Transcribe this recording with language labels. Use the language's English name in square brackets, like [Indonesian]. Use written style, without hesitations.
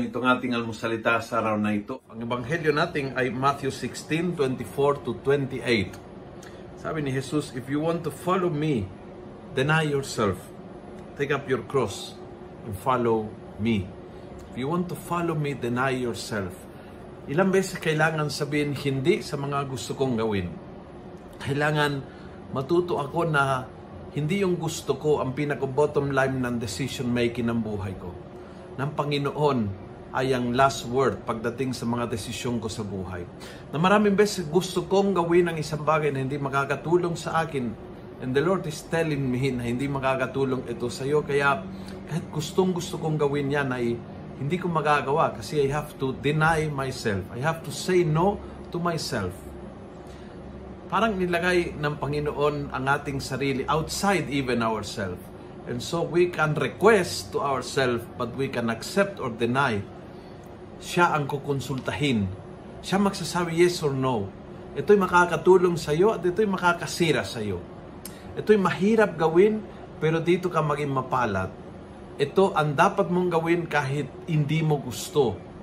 [Filipino] Itong ating almusalita sa araw na ito. Ang ebanghelyo natin ay Matthew 16:24 to 28. Sabi ni [English] Jesus, if you want to follow me, deny yourself. Take up your cross and follow me. If you want to follow me, deny yourself. [Filipino] Ilang beses kailangan sabihin hindi sa mga gusto kong gawin. Kailangan matuto ako na hindi yung gusto ko ang pinaka-bottom line ng decision making ng buhay ko. Ng Panginoon ay ang last word pagdating sa mga desisyon ko sa buhay. Na maraming beses gusto kong gawin ang isang bagay na hindi makakatulong sa akin. [English] And the Lord is telling me [Filipino] na hindi makakatulong ito sa iyo. Kaya kahit gusto kong gawin yan ay hindi ko magagawa kasi [English] I have to deny myself. I have to say no to myself. [Filipino] Parang nilagay ng Panginoon ang ating sarili [English] outside even ourselves. And so we can request to ourselves, but we can accept or deny. [Filipino] Siya ang kukonsultahin. Siya magsasabi [English] yes or no. [Filipino] Ito'y makakatulong sa iyo at ito'y makakasira sa iyo. Ito'y mahirap gawin, pero dito ka maging mapalad. Ito ang dapat mong gawin kahit hindi mo gusto.